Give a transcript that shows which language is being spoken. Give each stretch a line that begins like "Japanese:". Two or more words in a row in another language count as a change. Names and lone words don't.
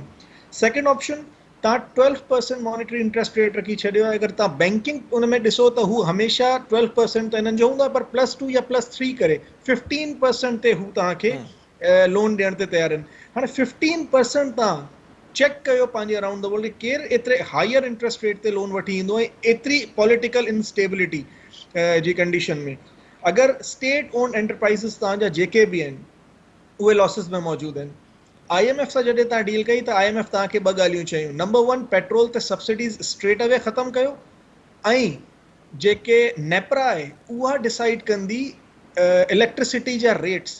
English: second option,
Sindhi: तव्हां 12%
English: monetary interest rate
Sindhi: रखी छॾियो आहे। अगरि तव्हां बैंकिंग उन में ॾिसो त हू हमेशह 12% त हिननि जो हूंदो आहे, पर +2 या +3 करे 15% ते हू तव्हांखे लोन ॾियण ते तयारु आहिनि। हाणे 15% तव्हां चेक कयो पंहिंजे
English: around the world
Sindhi: केरु एतिरे
English: higher interest rate
Sindhi: ते लोन वठी ईंदो ऐं एतिरी
English: political instability
Sindhi: जी कंडीशन में। अगरि
English: state owned enterprises
Sindhi: तव्हांजा जेके बि आहिनि उहे लॉसिस में मौजूदु आहिनि। IMF सां जॾहिं तव्हां डील कई त IMF तव्हांखे ॿ ॻाल्हियूं चयूं। नंबर 1, पेट्रोल ते
English: subsidies straight away
Sindhi: ख़तमु कयो ऐं जेके नेपरा आहे उहा डिसाइड कंदी इलेक्ट्रिसिटी जा रेट्स।